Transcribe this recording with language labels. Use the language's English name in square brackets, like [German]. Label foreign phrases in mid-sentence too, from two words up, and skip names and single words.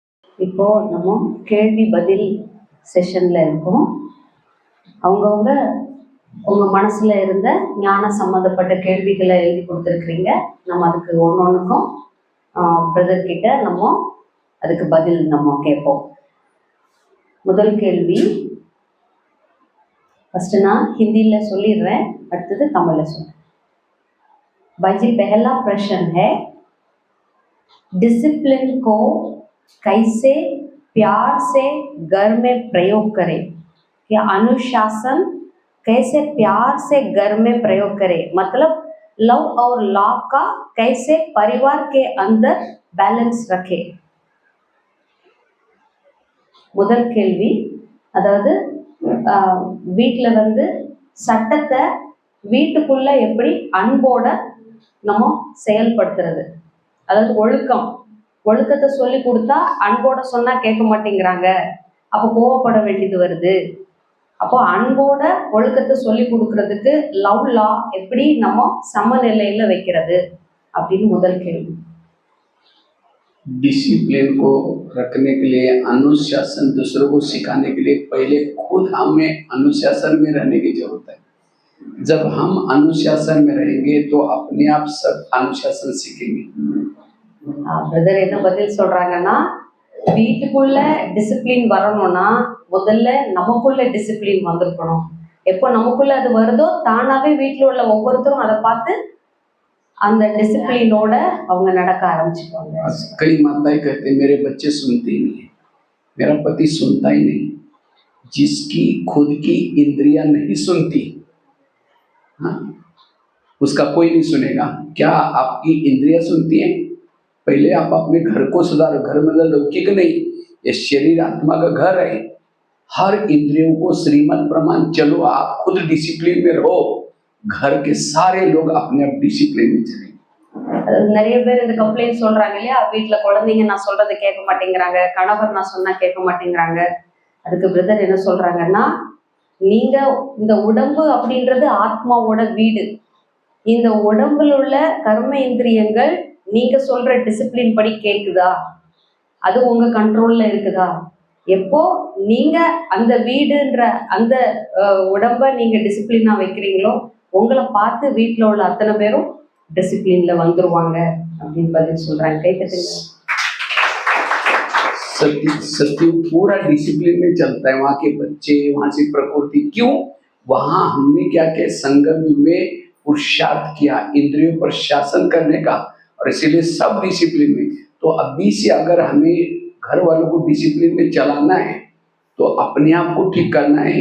[Tamil] இப்போ நம்ம கேள்வி பதில் செஷன்ல இருக்கோம். அவங்கவுங்க உங்க மனசுல இருந்த ஞான சம்பந்தப்பட்ட கேள்விகளை எழுதி கொடுத்துருக்குறீங்க. நம்ம அதுக்கு ஒன்னொன்னுக்கும் பிரதர் கிட்ட நம்ம அதுக்கு பதில் நம்ம கேட்போம். முதல் கேள்வி [Hindi] फर्स्ट ना हिंदी में [Tamil] சொல்லிடுறேன், அடுத்தது தமிழ்ல சொல்றேன். [Hindi] भाई पहला प्रश्न है, डिसिप्लिन को कैसे प्यार से घर में प्रयोग करें, या अनुशासन कैसे प्यार से घर में प्रयोग करें, मतलब लव और लॉ का कैसे परिवार के अंदर बैलेंस रखें. [Tamil] முதல் கேள்வி, அதாவது வீட்டில் வந்து சட்டத்தை வீட்டுக்குள்ள எப்படி அன்போட நம்ம செயல்படுத்துறது, அதாவது ஒழுக்கத்தை சொல்லி கொடுத்தா அன்போட சொன்னா கேட்க மாட்டேங்கிறாங்க, அப்போ கோவப்பட வேண்டியது வருது. அப்போ அன்போட ஒழுக்கத்தை சொல்லி கொடுக்கறதுக்கு லவ் லா எப்படி நம்ம சமநிலையில வைக்கிறது அப்படின்னு முதல் கேள்வி. [Hindi] डिसिप्लिन को रखने के लिए, अनुशासन दूसरों को सिखाने के लिए पहले खुद हमें अनुशासन में रहने की जरूरत है. जब हम अनुशासन में रहेंगे तो अपने आप सब अनुशासन सीखेंगे. [Tamil] பிரதர் என்ன பதில் சொல்றாங்கன்னா, வீட்டுக்குள்ள டிசிப்ளின் வரணும்னா முதல்ல நமக்குள்ள டிசிப்ளின் வந்திருக்கணும். எப்போ நமக்குள்ள அது வருதோ தானாவே வீட்டில் உள்ள ஒவ்வொருத்தரும் அதை பார்த்து அந்த डिसिप्लिनோட அவங்க நடக்க ஆரம்பிச்சுப்பாங்க. [Hindi] कई माताएं कहते हैं मेरे बच्चे सुनते ही नहीं, मेरा पति सुनता ही नहीं. जिसकी खुद की इंद्रियां नहीं सुनती, हाँ, उसका कोई नहीं सुनेगा. क्या आपकी इंद्रियां सुनती हैं? पहले आप अपने घर को सुधारो. घर मतलब लौकिक नहीं, ये शरीर आत्मा का घर है. हर इंद्रियों को श्रीमत प्रमाण चलो, आप खुद डिसिप्लिन में रहो, घर के सारे लोग अपने आप डिसिप्लिन में चलेंगे. [Tamil] நிறைய பேர் இந்த கம்ப்ளைண்ட் சொல்றாங்க இல்லையா, வீட்டுல குழந்தைங்க நான் சொல்றதை கேட்க மாட்டேங்கிறாங்க, கணவர் நான் சொன்னா கேட்க மாட்டேங்கிறாங்க. அதுக்கு பிரதர் என்ன சொல்றாங்கன்னா, நீங்க இந்த உடம்பு அப்படின்றது ஆத்மாவோட வீடு. இந்த உடம்புல உள்ள கர்ம இந்திரியங்கள் நீங்க சொல்ற டிசிப்ளின் படி கேக்குதா, அது உங்க கண்ட்ரோல்ல இருக்குதா? எப்போ நீங்க அந்த வீடுன்ற அந்த உடம்ப நீங்க டிசிப்ளினா வைக்கிறீங்களோ உங்களை பார்த்து வீட்டில் உள்ள அத்தனை பேரும் டிசிப்ளின்ல வந்துருவாங்க அப்படின்னு பதில் சொல்றாங்க. கேட்குறீங்க? [Hindi] सत्युग पूरा डिसिप्लिन में चलता है. वहाँ के बच्चे, वहाँ से प्रकृति. क्यों? वहाँ हमने क्या किया, संगम में पुरुषार्थ किया इंद्रियों पर शासन करने का, और इसीलिए सब डिसिप्लिन में. तो अभी से अगर हमें घर वालों को डिसिप्लिन में चलाना है तो अपने आप को ठीक करना है.